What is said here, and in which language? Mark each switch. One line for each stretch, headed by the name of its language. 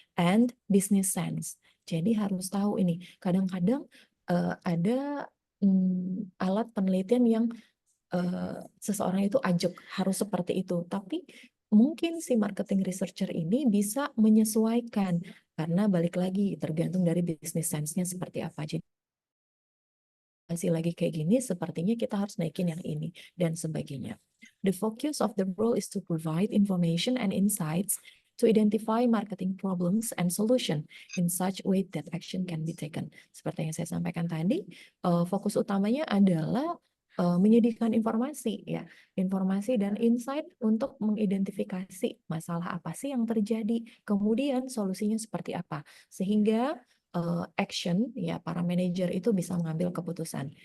English: And business sense.
Indonesian: Jadi harus tahu ini. Kadang-kadang ada alat penelitian yang seseorang itu ajak harus seperti itu, tapi mungkin si marketing researcher ini bisa menyesuaikan karena balik lagi tergantung dari business sense-nya seperti apa. Jadi masih lagi kayak gini, sepertinya kita harus naikin yang ini dan sebagainya.
English: The focus of the role is to provide information and insights to identify marketing problems and solution in such way that action can be taken.
Indonesian: Seperti yang saya sampaikan tadi, fokus utamanya adalah menyediakan informasi, ya, informasi dan insight untuk mengidentifikasi masalah apa sih yang terjadi, kemudian solusinya seperti apa, sehingga action, ya, para manajer itu bisa mengambil keputusan.